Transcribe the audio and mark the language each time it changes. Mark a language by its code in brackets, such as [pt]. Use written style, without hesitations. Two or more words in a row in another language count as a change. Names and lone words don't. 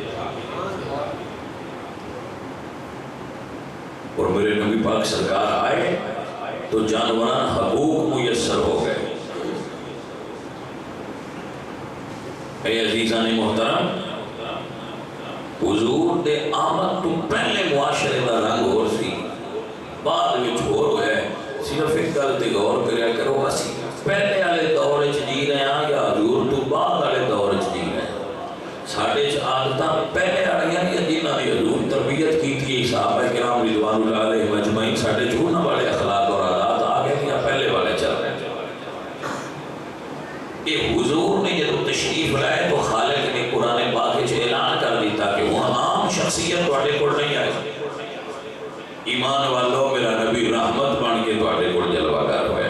[ur] اور میرے نبی پاک سرکار آئے تو جانوران حقوق میسر ہو گئے۔ [pa] اے عزیزان محترم، حضور دے آمد تو پہلے معاشرے دا رنگ ہور سی، بعد وچ ہور ہوئے۔ صرف ایک گل تے غور کریا کرو، اسی پہلے والے دور وچ جی رہے ہیں یا حضور تو بعد والے دور وچ جی رہے ہیں؟ ساڈے چ عادتاں پہلے والیاں یا جنہاں دی حضور تربیت کیتی صحابہ کرام رضوان اللہ علیہم اجمعین، ساڈے چ انہاں والے اخلاق اور عادات آ گئے یا پہلے والے چل رہے ہیں؟ [ur] کہ حضور نے جب تشریف لائے [pa] تو خالق نے قرآن پاک وچ اعلان کر دیتا کہ ہن عام شخصیت تواڈے کول نہیں آئی، ایمان والو میرا نبی رحمت بن کے تواڈے کول جلوہ گر ہوئے۔